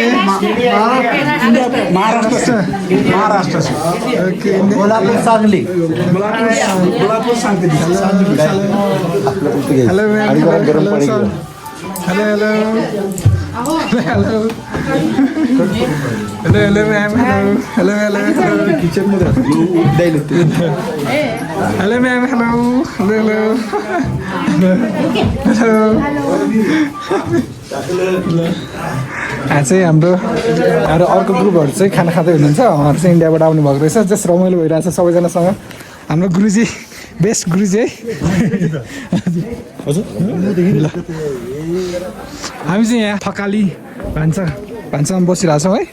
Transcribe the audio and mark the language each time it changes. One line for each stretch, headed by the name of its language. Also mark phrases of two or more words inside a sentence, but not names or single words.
Hindi: महाराष्ट्र से। महाराष्ट्र से। ओके कोल्हापूर सांगली कोल्हापुर सांगली।
English: hello ma'am hello hello hello hello hello hello ma'am hello hello hello
Marathi: किचन मध्ये
English: hello ma'am hello hello hello hello
Nepali: यहाँ चाहिँ हाम्रो अर्को ग्रुपहरू चाहिँ खाना खाँदै हुनुहुन्छ उहाँहरू चाहिँ इन्डियाबाट आउनु भएको रहेछ जस रमाइलो भइरहेछ सबैजनासँग हाम्रो गुरुजी बेस्ट गुरुजी है हामी चाहिँ यहाँ थकाली भान्सामा बसिरहेछौँ है